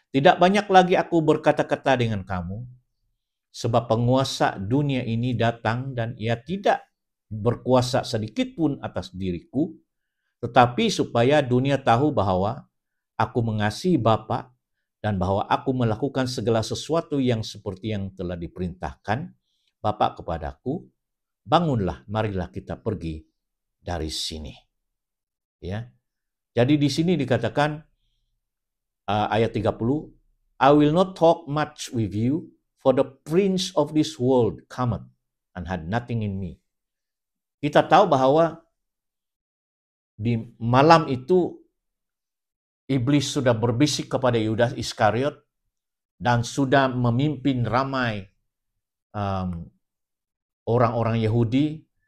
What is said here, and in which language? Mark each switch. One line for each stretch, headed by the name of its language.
Indonesian: Tidak banyak lagi aku berkata-kata dengan kamu sebab penguasa dunia ini datang dan ia tidak berkuasa sedikit pun atas diriku, tetapi supaya dunia tahu bahwa aku mengasihi Bapa dan bahwa aku melakukan segala sesuatu yang seperti yang telah diperintahkan Bapa kepadaku. Bangunlah, marilah kita pergi dari sini. Ya. Jadi di sini dikatakan ayat 30,
English: I will not talk much with you, for the prince of this world cometh and had nothing in me.
Indonesian: Kita tahu bahwa di malam itu iblis sudah berbisik kepada Yudas Iskariot dan sudah memimpin ramai orang-orang Yahudi